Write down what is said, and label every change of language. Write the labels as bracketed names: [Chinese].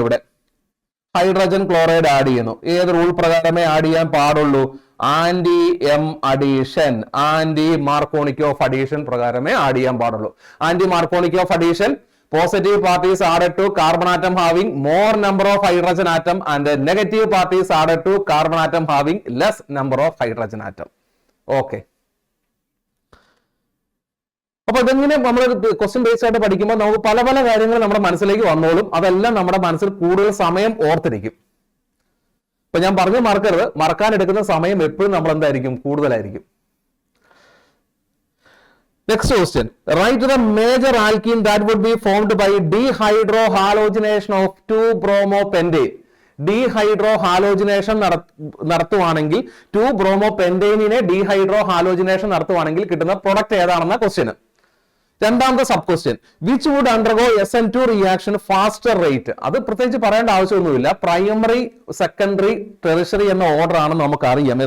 [Malayalam] ഇവിടെ hydrogen chloride add ചെയ്യുന്നു. ഏത് റൂൾ പ്രകാരമേ ആഡ് ചെയ്യാൻ പാടുള്ളൂ? Anti M addition, anti മാർക്കോണിക് of addition പ്രകാരമേ add ചെയ്യാൻ പാടുള്ളൂ. [English] Anti Markovnikov of addition, positive parties added to carbon atom having more number of hydrogen atom and negative parties added to carbon atom having less number of hydrogen atom. Okay. [Malayalam] അപ്പൊ ഇതെങ്ങനെ നമ്മൾ question based ആയിട്ട് പഠിക്കുമ്പോൾ നമുക്ക് പല പല കാര്യങ്ങൾ നമ്മുടെ മനസ്സിലേക്ക് വന്നോളും. അതെല്ലാം നമ്മുടെ മനസ്സിൽ കൂടുതൽ സമയം ഓർത്തിരിക്കും. ഇപ്പൊ ഞാൻ പറഞ്ഞു മറക്കരുത്, മറക്കാൻ എടുക്കുന്ന സമയം എപ്പോഴും നമ്മൾ എന്തായിരിക്കും? കൂടുതലായിരിക്കും. [English] Next question. Write the major alkene that would be formed by dehydrohalogenation of 2-bromopentane. [Malayalam] ഡീഹൈഡ്രോഹാലോജിനേഷൻ നടത്തുവാണെങ്കിൽ 2-bromopentane ഡീഹൈഡ്രോഹാലോജിനേഷൻ നടത്തുവാണെങ്കിൽ കിട്ടുന്ന പ്രൊഡക്റ്റ് ഏതാണെന്ന ക്വസ്റ്റ്യൻ. രണ്ടാമത്തെ sub question, [English] Which would undergo SN2 reaction faster rate? [Malayalam] അത് പ്രത്യേകിച്ച് പറയേണ്ട ആവശ്യമൊന്നുമില്ല. പ്രൈമറി, സെക്കൻഡറി, ടെറിഷറി എന്ന ഓർഡർ ആണെന്ന് നമുക്കറിയാം.